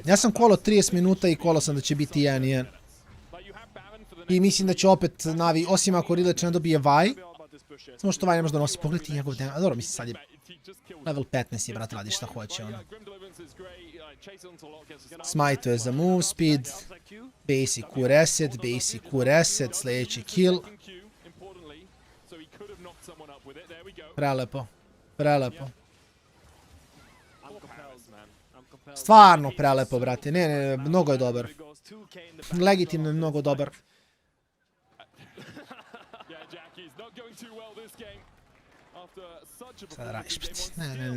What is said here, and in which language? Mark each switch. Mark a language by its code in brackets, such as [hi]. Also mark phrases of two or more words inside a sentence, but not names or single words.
[sr] Ja sam kolo 30 minuta i kolo sam da će biti 1-1. I mislim da će opet Navi, osim ako Rileć ne dobije Vaj. Samo što Vaj ne može da nosi. Pogledajte njegov damage. A dobro, mislim sad je level 15 je, brate, radi šta hoće, ono. Smite je za Mousepad. [en] Basic Q reset, basic Q reset, [sr] sljedeći kill. Prelepo, prelepo. Stvarno prelepo, brate. Ne, mnogo je dobar. Legitimno je mnogo dobar. Sada radiš, brate. Ne.